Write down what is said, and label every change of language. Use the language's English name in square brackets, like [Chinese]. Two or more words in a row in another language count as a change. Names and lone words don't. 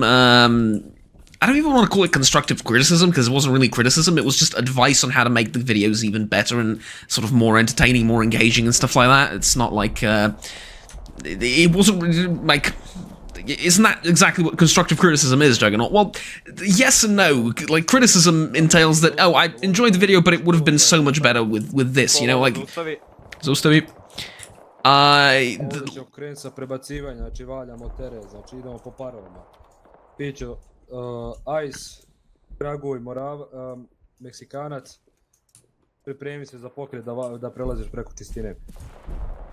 [English] I don't even want to call it constructive criticism, because it wasn't really criticism, it was just advice on how to make the videos even better and sort of more entertaining, more engaging and stuff like that. It's not like... it wasn't really like... Isn't that exactly what constructive criticism is, Juggernaut? Well, yes and no. Like, criticism entails that, oh, I enjoyed the video, but it would have been so much better with this, you know, like... [Bosnian] Zaustavi. Ovdje ćemo krenuti sa prebacivanjem, znači valjamo teren, znači idemo po parovima. Pićo, Ice, Draguj, Meksikanac, pripremi se za pokret da prelaziš preko čistine.